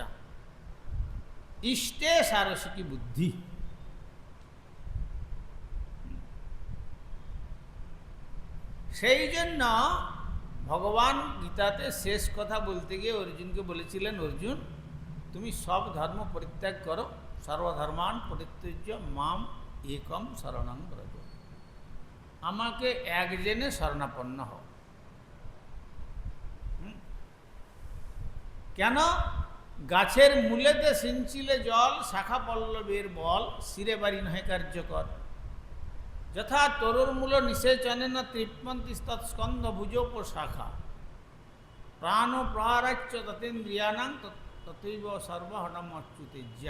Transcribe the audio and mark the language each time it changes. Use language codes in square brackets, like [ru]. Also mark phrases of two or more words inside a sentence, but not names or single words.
[sa] ইষ্টে সারসিকী বুদ্ধি। [bn] সেই জন্য ভগবান গীতাতে শেষ কথা বলতে গিয়ে অর্জুনকে বলেছিলেন, অর্জুন তুমি সব ধর্ম পরিত্যাগ করো, [sa] সর্বধর্মান পরিত্যজ্য মাম একম শরণং ব্রজ। [bn] আমাকে এক জেনে শরণাপন্ন হও। কেন? গাছের মূলেতে সিঞ্চিলে জল, শাখা পল্লবের বল, শিরে বাড়ি নহে কার্যকর। [sa] যথা তরুর মূল নিষেচনে না তৃপ্মন্তি তৎস্কন্ধ ভুজোপ শাখা, প্রাণ প্রহারাচ্য ততেন্দ্রিয়ানাং ততৈব সর্বহটম অচ্যুতেজ্যা।